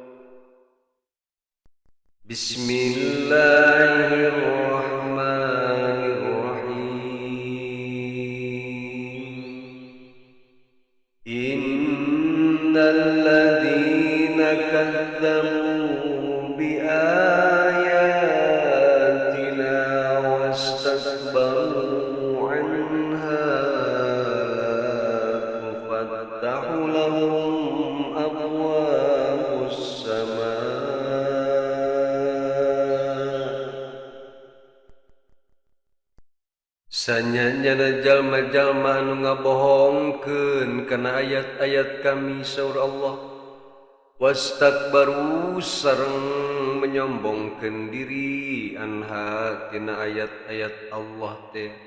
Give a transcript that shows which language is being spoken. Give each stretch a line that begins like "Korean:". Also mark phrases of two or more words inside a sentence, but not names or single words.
Arabic: Bismillahirrahmanirrahim. إن الذين كذبوا ب واستكبروا عنها تفتح لهم أبواب السماء.
Sundanese: Sanyana jalma-jalma anu ngabohongkeun kana ayat-ayat kami saur Allah, wastakbaru sareng menyombongkeun diri anha tina ayat-ayat Allah teh,